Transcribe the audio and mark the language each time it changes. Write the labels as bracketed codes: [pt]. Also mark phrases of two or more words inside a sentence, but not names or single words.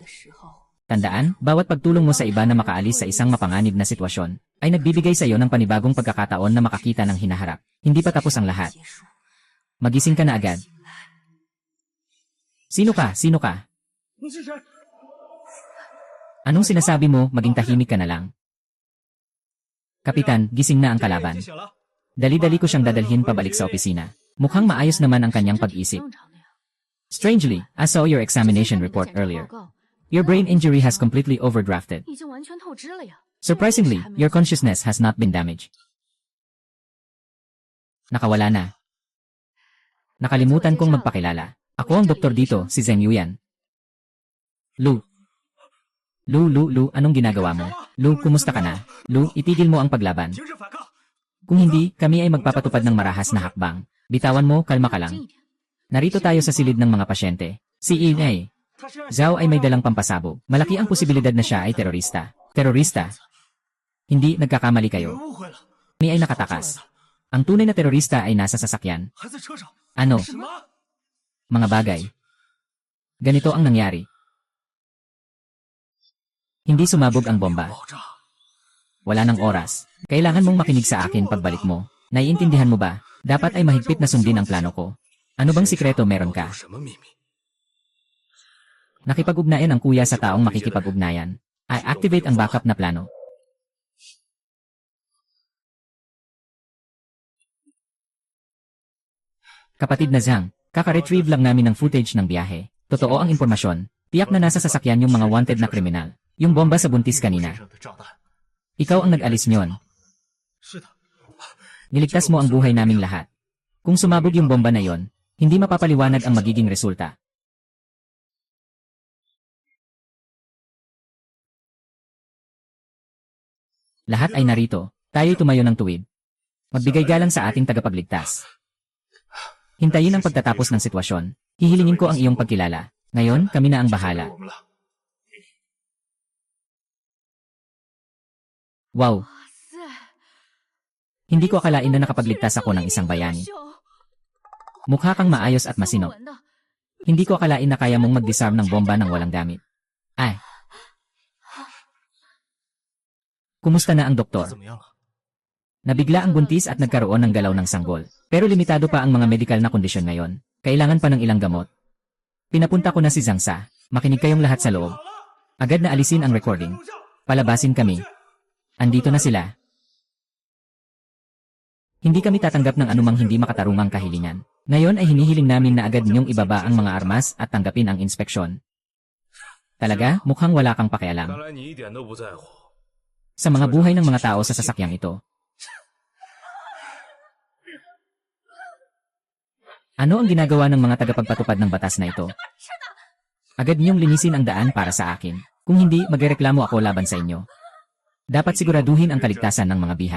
[tl] Tandaan, bawat pagtulong mo sa iba na makaalis sa isang mapanganib na sitwasyon, ay nagbibigay sa iyo ng panibagong pagkakataon na makakita ng hinaharap. Hindi pa tapos ang lahat. Magising ka na agad. Sino ka? Sino ka? [zh] 你是谁？ [tl] Anong sinasabi mo, maging tahimik ka na lang? Kapitan, gising na ang [zh] 这人 [tl] kalaban. [zh] 惊醒了。 [tl] Dali-dali ko siyang dadalhin pabalik sa opisina. Mukhang maayos naman ang kanyang pag-isip. [en] Strangely, I saw your examination report earlier. Your brain injury has completely overdrafted. [zh] 已经完全透支了呀。 [en] Surprisingly, your consciousness has not been damaged. [tl] Nakawala na. Nakalimutan kong magpakilala. Ako ang doktor dito, si Zheng Yuyan. Lu, anong ginagawa mo? Lu, kumusta ka na? Lu, itigil mo ang paglaban. [zh] 停止反抗！ [tl] Kung hindi, kami ay magpapatupad ng marahas na hakbang. Bitawan mo, kalma ka [zh] 静 [tl] lang. [zh] 一点。 [tl] Narito tayo sa silid ng mga pasyente. Si Inay. [zh] 他身上 [tl] Zhao ay may dalang pampasabog. Malaki ang posibilidad na siya ay terorista. Terorista? Hindi, nagkakamali [zh] 有 [tl] kayo. [zh] 人误会了， [tl] Kami ay nakatakas. Ang tunay na terorista ay nasa sasakyan. [zh] 还在车上。 [tl] Ano? [zh] 什么？ [tl] Mga bagay. Ganito ang nangyari. Hindi sumabog ang bomba. [zh] 爆炸！ [tl] Wala nang oras. Kailangan mong makinig sa akin pagbalik mo. Naiintindihan mo ba? Dapat ay mahigpit na sundin ang plano ko. Ano bang sikreto meron ka? [zh] 有什么秘密？ [tl] Nakipag-ugnayan ang kuya sa taong makikipag-ugnayan. Ay activate ang backup na plano. Kapatid na Zhang, kaka-retrieve lang namin ng footage ng biyahe. Totoo ang impormasyon. Tiyak na nasa sasakyan yung mga wanted na kriminal. Yung bomba sa buntis [zh] 身 [tl] kanina. [zh] 上的炸弹。 [tl] Ikaw ang nag-alis nyon. [zh] 是的， [tl] Niligtas mo ang buhay naming lahat. Kung sumabog yung bomba na yon, hindi mapapaliwanag ang magiging resulta. Lahat ay narito. Tayo'y tumayo ng tuwid. Magbigay galang sa ating tagapagligtas. Hintayin ang pagtatapos ng sitwasyon. Hihilingin ko ang iyong pagkilala. Ngayon, kami na ang [zh] 交给 [tl] bahala. [zh] 我们了。 Wow, 塞， [tl] hindi ko akalain na nakapagligtas ako ng isang bayani. Mukha kang maayos at masino. Hindi ko akalain na kaya mong mag-disarm ng bomba ng walang gamit. Ay. Kumusta na ang [zh] 他 [tl] doktor? [zh] 怎么样了？ [tl] Nabigla ang buntis at nagkaroon ng galaw ng sanggol. Pero limitado pa ang mga medical na kondisyon ngayon. Kailangan pa ng ilang gamot. Pinapunta ko na si Zhangsa. Makinig kayong lahat sa loob. Agad na alisin ang recording. Palabasin kami. Andito na sila. Hindi kami tatanggap ng anumang hindi makatarungang kahilingan. Ngayon ay hinihiling namin na agad ninyong ibaba ang mga armas at tanggapin ang inspeksyon. Talaga, mukhang wala kang pakialam [zh] 看来你一点都不在乎。 [tl] sa mga buhay ng mga tao sa sasakyang ito. Ano ang ginagawa ng mga tagapagpatupad ng batas na ito? Agad niyong linisin ang daan para sa akin. Kung hindi, magrereklamo ako laban sa inyo. Dapat siguraduhin ang kaligtasan ng mga bihag.